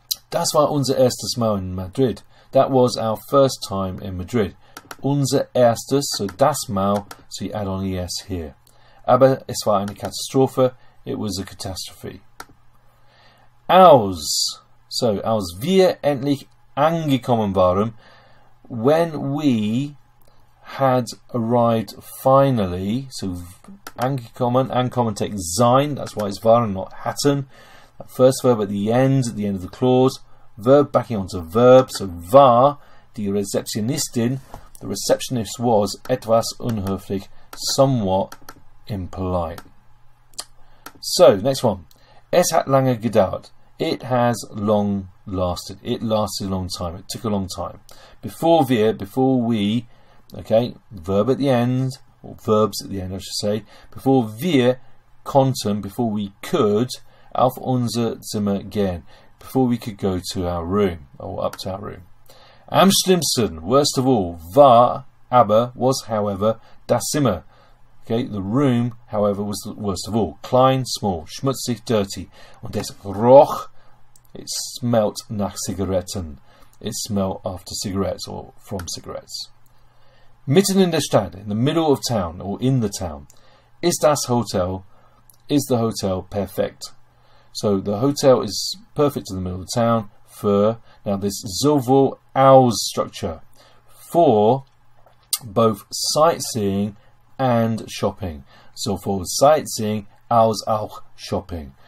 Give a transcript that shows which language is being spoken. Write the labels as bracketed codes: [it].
[de] Das war unser erstes Mal in Madrid. [en] That was our first time in Madrid. [de] Unser erstes, [en] so [de] das Mal, [en] so you add on es here. [de] Aber es war eine Katastrophe. [en] It was a catastrophe. [de] Als, so als wir endlich angekommen waren, [en] when we had arrived finally, so angekommen takes sein, that's why it's waren, not hatten. That first verb at the end of the clause, verb backing onto verb, so [de] war, die Rezeptionistin, [en] the receptionist was [de] etwas unhöflich, [en] somewhat impolite. So, next one. [de] Es hat lange gedauert. [en] It has long lasted. It lasted a long time. It took a long time. Before we, okay, verb at the end, or verbs at the end, I should say. Before [de] wir konnten, [en] before we could, [de] auf unser Zimmer gehen. [en] Before we could go to our room, or up to our room. [de] Am schlimmsten, [en] worst of all, [de] war, aber, [en] was, however, das Zimmer. Okay, the room, however, was the worst of all. [de] Klein, [en] small, [de] schmutzig, [en] dirty. [de] Und es roch, [en] it smelt [de] nach Zigaretten. [en] It smelled after cigarettes or from cigarettes. [de] Mitten in der Stadt, [en] in the middle of town or in the town. [de] Ist das Hotel, [en] is the hotel perfect? So the hotel is perfect in the middle of the town. For, now this sowohl als structure. For both sightseeing and shopping. [de] Sowohl sightseeing als auch shopping.